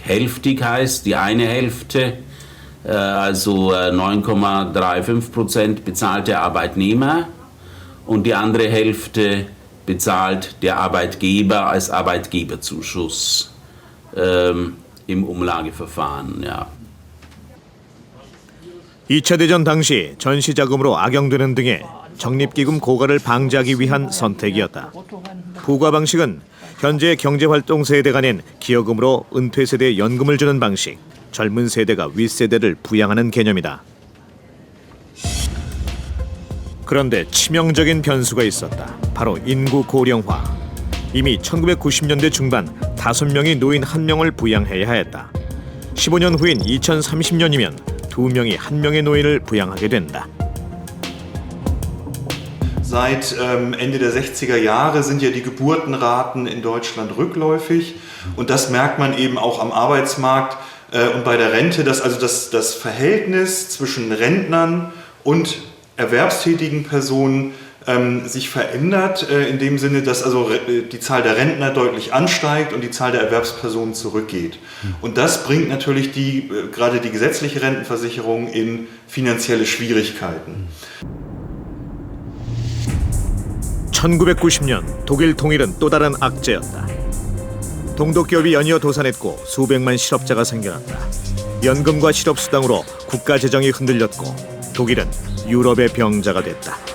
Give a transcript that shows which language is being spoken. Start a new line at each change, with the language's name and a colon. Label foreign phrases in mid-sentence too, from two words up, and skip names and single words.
German: Hälftig heißt, die eine Hälfte, also 9,35% bezahlt der Arbeitnehmer und die andere Hälfte bezahlt der Arbeitgeber als Arbeitgeberzuschuss im Umlageverfahren. Ja.
Korean: 2차 대전 당시 전시자금으로 악용되는 등의 적립기금 고갈을 방지하기 위한 선택이었다. 부과 방식은 현재 경제활동 세대가 낸 기여금으로 은퇴 세대에 연금을 주는 방식, 젊은 세대가 윗세대를 부양하는 개념이다. 그런데 치명적인 변수가 있었다. 바로 인구 고령화. 이미 1990년대 중반 5명이 노인 1명을 부양해야 했다. 15년 후인 2030년이면 2명이 1명의 노인을 부양하게 된다.
German: Seit Ende der 60er Jahre sind ja die Geburtenraten in Deutschland rückläufig und das merkt man eben auch am Arbeitsmarkt und bei der Rente, dass also das Verhältnis zwischen Rentnern und erwerbstätigen Personen sich verändert, in dem Sinne, dass also die Zahl der Rentner deutlich ansteigt und die Zahl der Erwerbspersonen zurückgeht. Und das bringt natürlich gerade die gesetzliche Rentenversicherung in finanzielle Schwierigkeiten.
Korean: 1990년 독일 통일은 또 다른 악재였다. 동독기업이 연이어 도산했고 수백만 실업자가 생겨났다. 연금과 실업수당으로 국가 재정이 흔들렸고 독일은 유럽의 병자가 됐다.